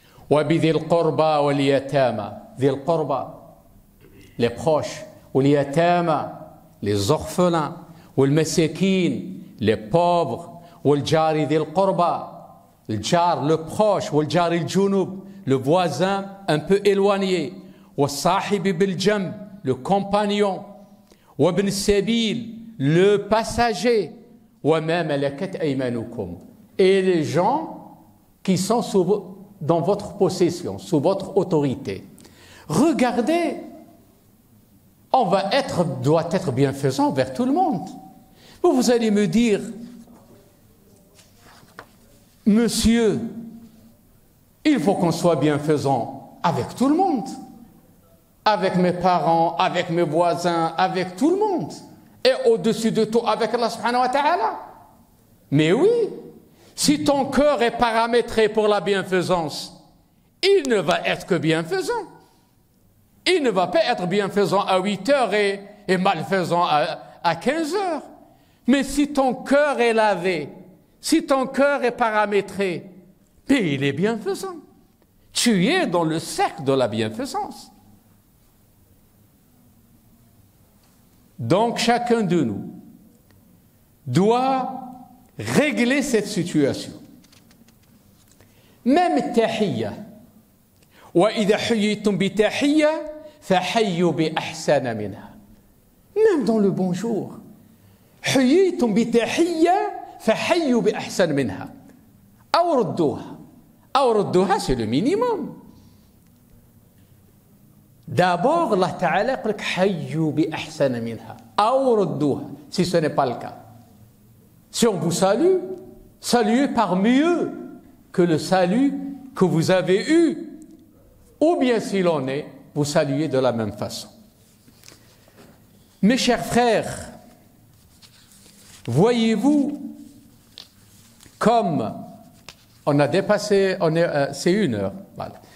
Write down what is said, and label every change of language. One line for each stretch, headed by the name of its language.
Arabic: وبذي القربى واليتامى ذي القربى
French: les proches
Arabic: واليتامى
French: les orphelins
Arabic: والمساكين
French: les pauvres
Arabic: والجار ذي القربى الجار
French: le proche
Arabic: والجار الجنوب
French: le voisin un peu éloigné
Arabic: والصاحب بالجنب
French: le compagnon
Arabic: وابن السبيل
French: le passager
Arabic: وما ملكت أيمانكم
French: et les gens qui sont dans votre possession, sous votre autorité. Regardez, on doit être bienfaisant vers tout le monde. Vous allez me dire, monsieur, il faut qu'on soit bienfaisant avec tout le monde, avec mes parents, avec mes voisins, avec tout le monde, et au-dessus de tout avec Allah subhanahu wa ta'ala. Mais oui, si ton cœur est paramétré pour la bienfaisance, il ne va être que bienfaisant. Il ne va pas être bienfaisant à 8 heures et malfaisant à 15 heures. Mais si ton cœur est lavé, si ton cœur est paramétré, puis il est bienfaisant. Tu es dans le cercle de la bienfaisance. Donc chacun de nous doit régler cette situation. Même tahiyya.
Arabic: وإذا حييتم بتحية فحيوا بأحسن منها.
French: Même dans le bonjour.
Arabic: حييتم بتحية فحيوا بأحسن منها. أو ردوها. أو ردوها
French: c'est le minimum. D'abord, Allah Ta'ala
Arabic: يقول لك حيوا بأحسن منها. أو ردوها
French: si ce n'est pas le cas. Si on vous salue, saluez par mieux que le salut que vous avez eu. Ou bien si l'on est, vous saluez de la même façon. Mes chers frères, voyez-vous, comme on a dépassé, c'est 1 heure, voilà.